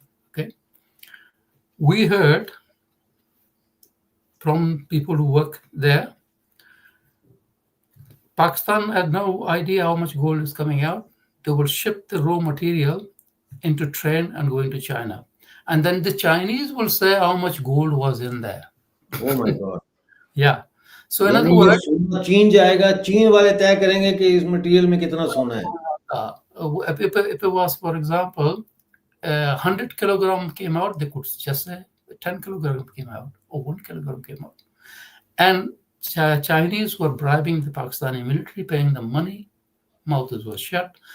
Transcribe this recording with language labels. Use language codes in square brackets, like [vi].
[en] Okay, we heard from people who work there, Pakistan had no idea how much gold is coming out. They will ship the raw material into train and going to China. And then the Chinese will say how much gold was in there. Oh my God. Yeah. So in other words, [hi] चीन जाएगा, चीन वाले तय करेंगे कि इस material में कितना सोना है. [en] If it was, for example, 100 kilogram came out, they could just say 10 kilogram came out or 1 kilogram came out. And Chinese were bribing the Pakistani military, paying them money. Mouths were shut.